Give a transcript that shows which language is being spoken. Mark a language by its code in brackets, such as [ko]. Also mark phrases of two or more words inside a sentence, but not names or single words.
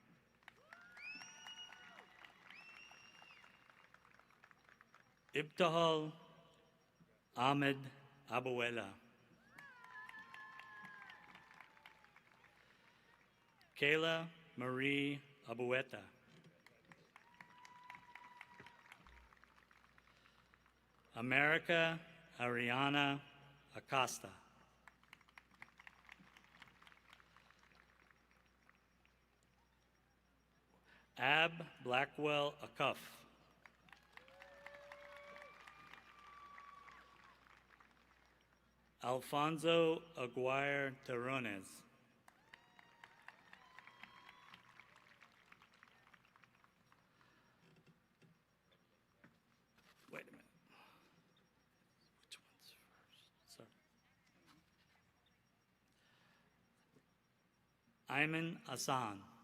[en] Ibtihal Ahmed Abuela. Kayla Marie Abueta. America Ariana Acosta. Ab Blackwell Acuff. Alfonso Aguirre Terrones. Wait a minute. Which one's first? Sorry. Ayman Hassan.